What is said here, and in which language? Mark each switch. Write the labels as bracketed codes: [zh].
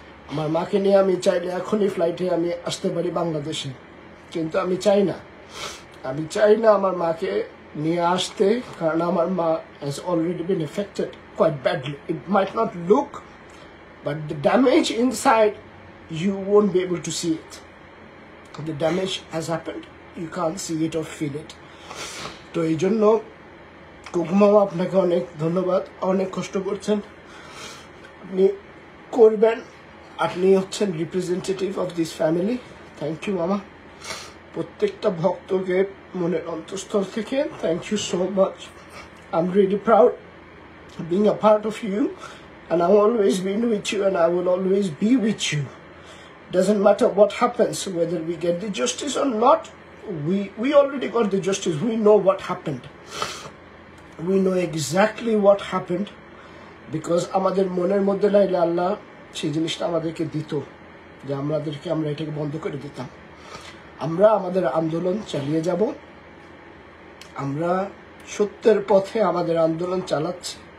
[bn] আমার মাকে নিয়ে আমি চাইলে এখনই ফ্লাইটে আমি আসতে পারি বাংলাদেশে, কিন্তু আমি চাই না আমার মাকে নিয়ে আসতে, কারণ আমার মা [en] has already been affected quite badly. It might not look, but the damage inside, you won't be able to see it. The damage has happened, you can't see it or feel it. [bn] তো এই জন্য কুকুমামা আপনাকে অনেক ধন্যবাদ, অনেক কষ্ট করছেন, আপনি করবেন, আপনি হচ্ছেন [en] Representative of this family. [bn] Thank you মামা, প্রত্যেকটা ভক্তকে মনের অন্তঃস্থল থেকে [en] Thank you so much. I am really proud being a part of you, and I've always been with you and I will always be with you. Doesn't matter what happens, whether we get the justice or not, we already got the justice. We know what happened. We know exactly what happened, because [bn] আমাদের মনের মধ্যে লাইলে আল্লাহ সেই জিনিসটা আমাদেরকে দিত, যে আমরা এটাকে বন্ধ করে দিতাম। আমরা আমাদের আন্দোলন চালিয়ে যাব, আমরা সত্যের পথে আমাদের আন্দোলন চালাচ্ছি।